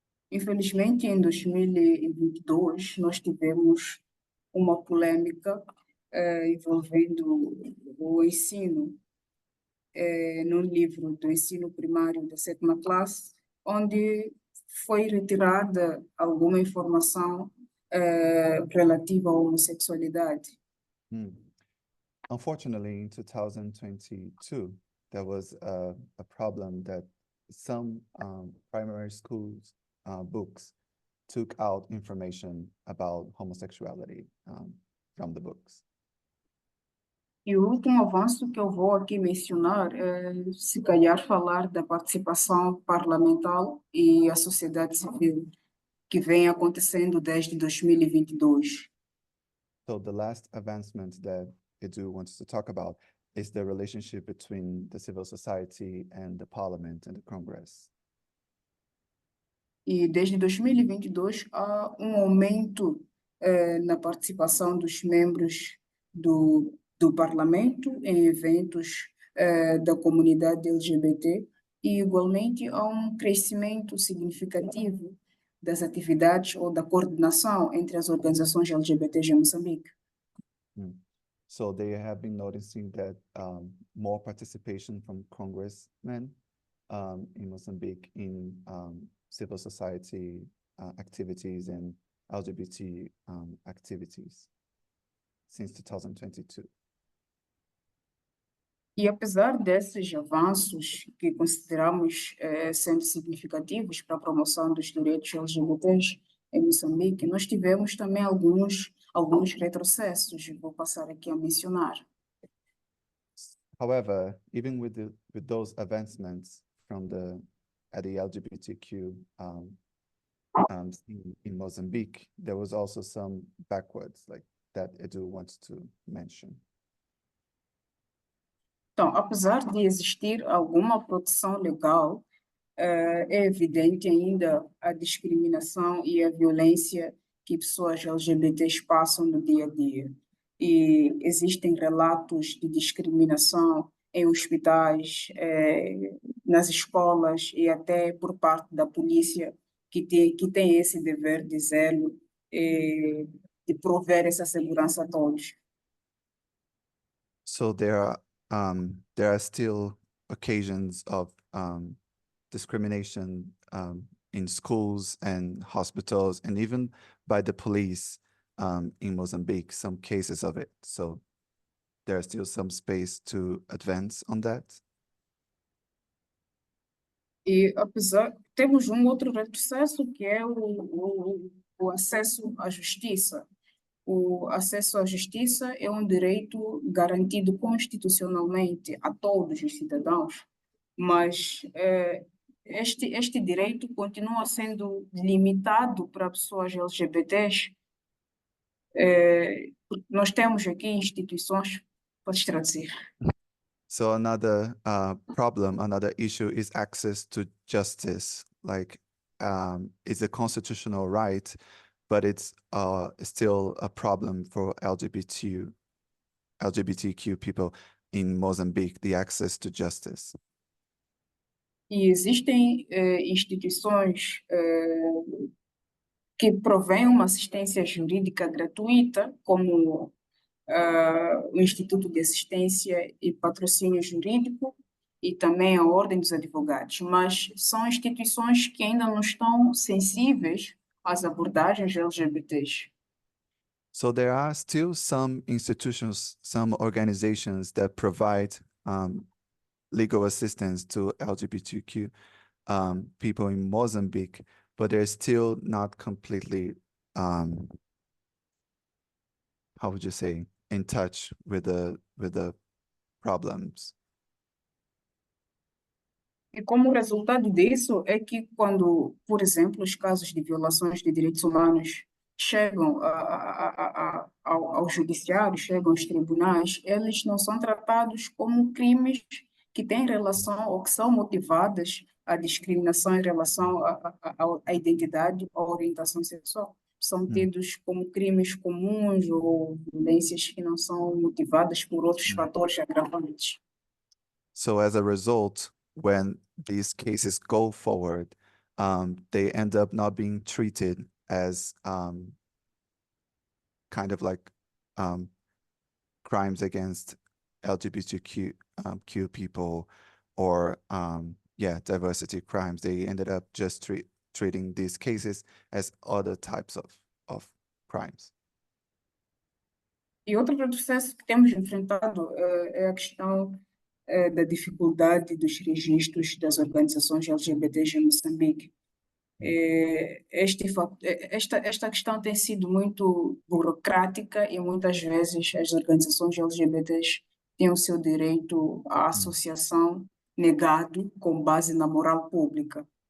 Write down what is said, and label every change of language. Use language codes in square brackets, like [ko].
[pt] infelizmente, em 2022, nós tivemos uma polêmica envolvendo o ensino no livro do ensino primário da 7ª classe, onde foi retirada alguma informação relativa à homossexualidade. [en] Unfortunately, in 2022, there was a problem that some primary schools books took out information about homosexuality from the books. [pt] E o último avanço que eu vou aqui mencionar é, se calhar, falar da participação parlamentar e a sociedade civil, que vem acontecendo desde 2022. [en] So the last advancement that Edu wants to talk about is the relationship between the civil society and the parliament and the Congress. [pt] E desde 2022 há um aumento na participação dos membros do parlamento em eventos da comunidade LGBT e, igualmente, há um crescimento significativo das atividades ou da coordenação entre as organizações LGBTs em Moçambique. [en] So they have been noticing that more participation from congressmen in Mozambique in civil society activities and LGBT activities since 2022. [pt] E apesar desses avanços que consideramos sendo significativos para a promoção dos direitos LGBTs em Moçambique, nós tivemos também alguns retrocessos, vou passar aqui a mencionar. [en] However, even with those advancements at the LGBTQ scene in Mozambique, there was also some backwards, like that Edu wants to mention. [pt] Então, apesar de existir alguma proteção legal, é evidente ainda a discriminação e a violência que pessoas LGBTs passam no dia a dia. E existem relatos de discriminação em hospitais, nas escolas e até por parte da polícia, que tem esse dever de zelo de prover essa segurança a todos. [en] So there are still occasions of discrimination in schools and hospitals and even by the police in Mozambique, some cases of it. So there's still some space to advance on that. [pt] E temos um outro retrocesso que é o acesso à justiça. O acesso à justiça é um direito garantido constitucionalmente a todos os cidadãos, mas este direito continua sendo limitado para pessoas LGBTs. Nós temos aqui instituições, podes traduzir. [en] So another problem, another issue is access to justice. Like it's a constitutional right, but it's still a problem for LGBTQ people in Mozambique, the access to justice. [pt] E existem instituições que provêm uma assistência jurídica gratuita, como o Instituto de Assistência e Patrocínio Jurídico e também a Ordem dos Advogados, mas são instituições que ainda não estão sensíveis às abordagens LGBTs. [en] So there are still some institutions, some organizations that provide legal assistance to LGBTQ people in Mozambique, but they're still not completely, how would you say, in touch with the problems. [pt] E como resultado disso é que quando, por exemplo, os casos de violações de direitos humanos chegam ao judiciário, chegam aos tribunais, eles não são tratados como crimes que têm relação ou que são motivadas à discriminação em relação à identidade ou à orientação sexual. São tidos como crimes comuns ou violências que não são motivadas por outros fatores agravantes. [en] So as a result, when these cases go forward, they end up not being treated as kind of like crimes against LGBTQ Q people or diversity crimes. They ended up just treating these cases as other types of crimes. [pt] E outro processo que temos enfrentado é a questão da dificuldade dos registros das organizações LGBTs em Moçambique. Esta questão tem sido muito burocrática e muitas vezes as organizações LGBTs têm o seu direito à associação negado com base na moral pública.